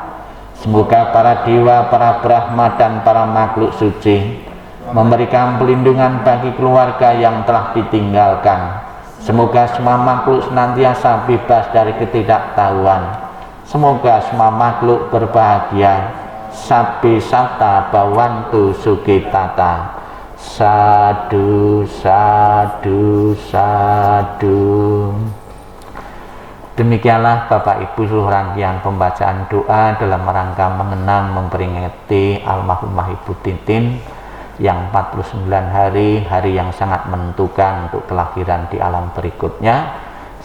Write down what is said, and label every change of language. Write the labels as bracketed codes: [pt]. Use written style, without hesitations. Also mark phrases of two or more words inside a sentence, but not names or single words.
[id] Semoga para dewa, para Brahma dan para makhluk suci memberikan pelindungan bagi keluarga yang telah ditinggalkan. Semoga semua makhluk senantiasa bebas dari ketidaktahuan. Semoga semua makhluk berbahagia. [pi] Sabbi satta bhavantu sukitata. Sadu, sadu, sadu. [id] Demikianlah Bapak Ibu seluruh rangkaian pembacaan doa dalam rangka mengenang memperingati almarhumah Ibu Titin yang 49 hari yang sangat menentukan untuk kelahiran di alam berikutnya.